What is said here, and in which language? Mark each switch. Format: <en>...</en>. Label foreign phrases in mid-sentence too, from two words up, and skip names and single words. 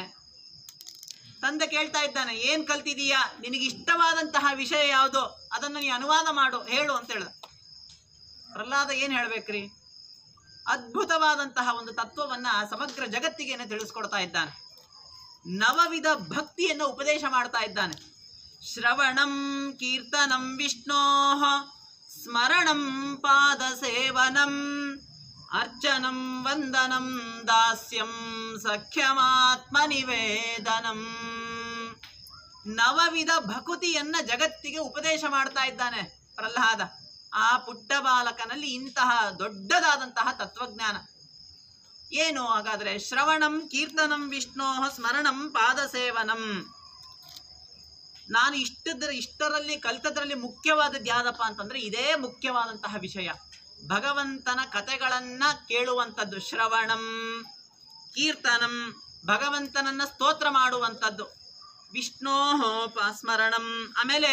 <kn>ತಂದೆ ಕೇಳ್ತಾ ಇದ್ದಾನೆ, ಏನ್ ಕಲ್ತಿದೀಯಾ? ನಿನಗೆ ಇಷ್ಟವಾದಂತಹ ವಿಷಯ ಯಾವುದು? ಅದನ್ನು ನೀ ಅನುವಾದ ಮಾಡು, ಹೇಳು ಅಂತ ಹೇಳ್ದ. ಪ್ರಹ್ಲಾದ ಏನ್ ಹೇಳ್ಬೇಕ್ರಿ? ಅದ್ಭುತವಾದಂತಹ ಒಂದು ತತ್ವವನ್ನ ಸಮಗ್ರ ಜಗತ್ತಿಗೇನೆ ತಿಳಿಸ್ಕೊಡ್ತಾ ಇದ್ದಾನೆ. ನವವಿಧ ಭಕ್ತಿಯನ್ನು ಉಪದೇಶ ಮಾಡ್ತಾ ಇದ್ದಾನೆ.</kn> <sa>ಶ್ರವಣಂ ಕೀರ್ತನಂ ವಿಷ್ಣೋಃ ಸ್ಮರಣಂ ಪಾದ ಸೇವನಂ ಅರ್ಚನಂ ವಂದನಂ ದಾಸ್ಯಂ ಸಖ್ಯಮಾತ್ಮ ನಿವೇದನಂ.</sa> <kn>ನವವಿಧ ಭಕುತಿಯನ್ನ ಜಗತ್ತಿಗೆ ಉಪದೇಶ ಮಾಡ್ತಾ ಇದ್ದಾನೆ ಪ್ರಹ್ಲಾದ. ಆ ಪುಟ್ಟ ಬಾಲಕನಲ್ಲಿ ಇಂತಹ ದೊಡ್ಡದಾದಂತಹ ತತ್ವಜ್ಞಾನ ಏನು?</kn> <sa>ಹಾಗಾದ್ರೆ ಶ್ರವಣಂ ಕೀರ್ತನಂ ವಿಷ್ಣೋ ಸ್ಮರಣಂ ಪಾದ ಸೇವನಂ.</sa> <kn>ನಾನು ಇಷ್ಟರಲ್ಲಿ ಕಲಿತದ್ರಲ್ಲಿ ಮುಖ್ಯವಾದದ್ದು ಯಾವ್ದಪ್ಪ ಅಂತಂದ್ರೆ, ಇದೇ ಮುಖ್ಯವಾದಂತಹ ವಿಷಯ. ಭಗವಂತನ ಕಥೆಗಳನ್ನ ಕೇಳುವಂಥದ್ದು ಶ್ರವಣಂ, ಕೀರ್ತನಂ ಭಗವಂತನನ್ನ ಸ್ತೋತ್ರ ಮಾಡುವಂಥದ್ದು, ಸ್ಮರಣಂ ಆಮೇಲೆ</kn>